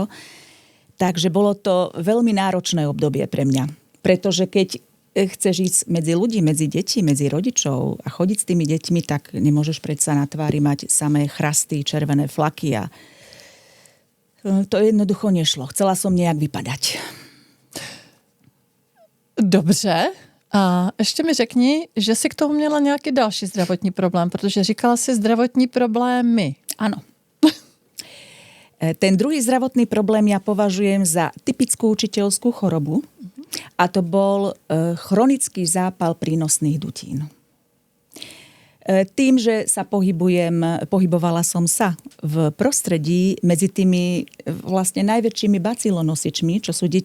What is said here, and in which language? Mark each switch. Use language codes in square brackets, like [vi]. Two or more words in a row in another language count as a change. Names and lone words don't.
[sk] Takže bolo to veľmi náročné obdobie pre mňa. Pretože keď chceš ísť medzi ľudí, medzi deti, medzi rodičov a chodiť s tými deťmi, tak nemôžeš predsa na tvári mať samé chrasty, červené flaky a to jednoducho nešlo. Chcela som nejak vypadať. [cs] Dobře. A ještě mi řekni, že si k tomu měla nějaký další zdravotní problém, protože říkala si zdravotní problémy. [sk] Áno. Ten druhý zdravotný problém ja považujem za typickú učiteľskú chorobu a to bol chronický zápal prínosných dutín. Tým, že sa pohybovala som sa v prostredí medzi tými vlastne najväčšími bacilonosičmi, čo sú deti